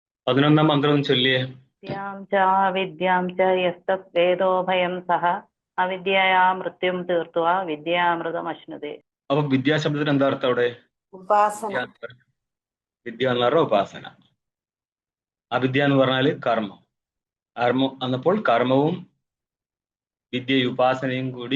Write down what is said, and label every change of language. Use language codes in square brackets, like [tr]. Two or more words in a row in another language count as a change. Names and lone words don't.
[ml] 11-ാം മന്ത്രവും ചൊല്ലിയേ. [sa] വിദ്യാം ച വിദ്യാം ച യസ്തത് വേദോ ഭയം സഹ അവിദ്യയാ മൃത്യും തീർത്തുവ വിദ്യാമൃതം അശ്നുതേ. [ml] അപ്പൊ വിദ്യാശബ്ദത്തിന് എന്താ അർത്ഥം അവിടെ? ഉപാസന. വിദ്യ എന്ന് പറഞ്ഞാൽ ഉപാസന. അവിദ്യ എന്ന് പറഞ്ഞാല് കർമ്മം. അന്നപ്പോൾ കർമ്മവും വിദ്യയും ഉപാസനയും കൂടി.